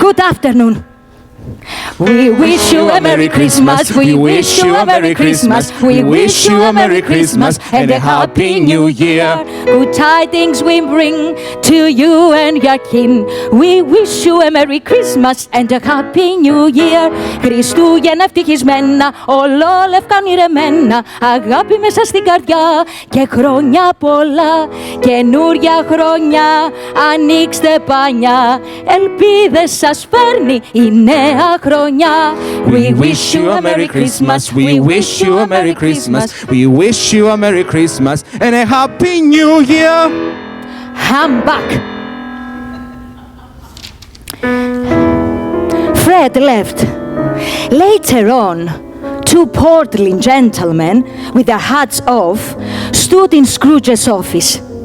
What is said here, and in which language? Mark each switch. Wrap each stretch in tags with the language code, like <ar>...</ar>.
<en>Good afternoon. We wish you a Merry Christmas. We wish you a Merry Christmas. We wish you a Merry Christmas and a Happy New Year. Good tidings we bring to you and your kin. We wish you a Merry Christmas and a Happy New Year.</en> <el>Χριστούγεννα ευτυχισμένα, ολόλευκα ονειρεμένα, αγάπη μέσα στην καρδιά και χρόνια πολλά. Καινούρια χρόνια, ανοίξτε πανιά, ελπίδες σας φέρνει η νέα χρονιά.</el> <en>We wish you a Merry Christmas. We wish you a Merry Christmas. We wish you a Merry Christmas and a Happy New Year. I'm back. Fred left. Later on, two portly gentlemen with their hats off stood in Scrooge's office.</en>